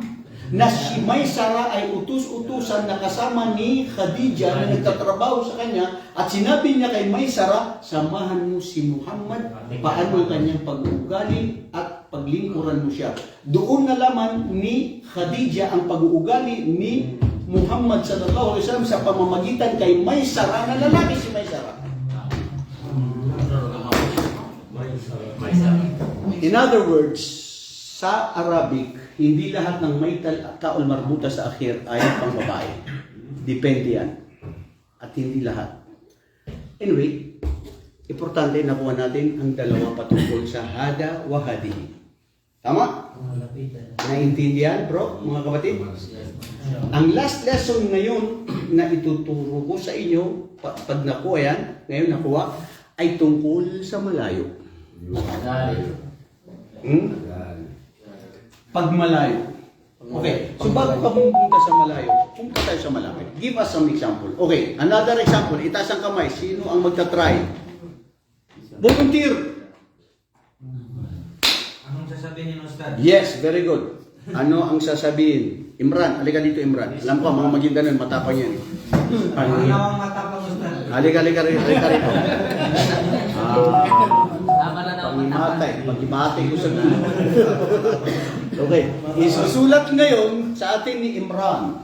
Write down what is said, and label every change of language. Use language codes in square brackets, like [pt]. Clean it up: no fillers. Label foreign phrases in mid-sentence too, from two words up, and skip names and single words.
[tl] Na si Maysara ay utus-utusan na kasama ni Khadija na nagtatrabaho sa kanya at sinabi niya kay Maysara, samahan mo si Muhammad, paano ang kanyang pag-uugali at paglingkuran mo siya. Doon nalaman ni Khadija ang pag-uugali ni Muhammad [ar] صلى الله عليه وسلم [tl] sa pamamagitan kay Maysara na lalaki si Maysara. [en] In other words, [tl] sa Arabic, hindi lahat ng may [ar] تاء مربوطة [tl] sa akhir ay pang babae. Depende yan. At hindi lahat. Anyway, importante nakuha natin ang dalawa patungkol sa [ar] هذا وهذه. [tl] Tama? Naintindihan, bro, mga kapatid? Ang [en] last lesson [tl] ngayon na ituturo ko sa inyo, pag nakuha yan, ngayon nakuha, ay tungkol sa malayo. Pag malayo. Okay, so bago ka pumunta sa malayo, pumunta tayo sa malapit. [en] Give us some example. Okay, another example, [tl] itaas ang kamay. Sino ang magta-try? Volunteer! Anong sasabihin ng Ustad? [en] Yes, very good. [tl] Ano ang sasabihin? Imran, halika dito Imran. Alam ko, mga Maguindanon, matapang yan. Ano ang matapang Ustad? Halika rito. Tama na daw. Pag-imatay ko sa gulo. Okay, isusulat ngayon sa atin ni Imran.